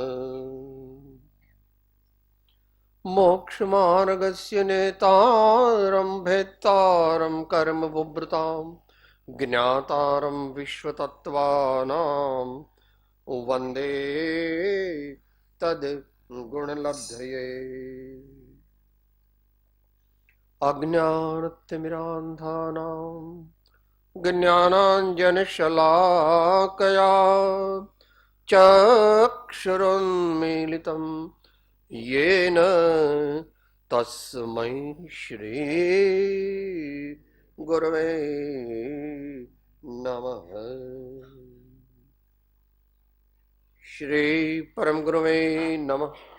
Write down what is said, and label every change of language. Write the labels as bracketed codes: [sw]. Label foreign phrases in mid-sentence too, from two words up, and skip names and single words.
[sa] मोक्षमार्गस्य नेतारं भेत्तारं कर्मबुभृतां ज्ञातारं विश्वतत्त्वानां वंदे तद गुणलब्धये. अज्ञानतिमिरांधानां ज्ञानांजनशलाकया चक्षुरुन्मीलितं येन तस्मै श्री गुरवे नमः. श्री परम गुरवे नमः.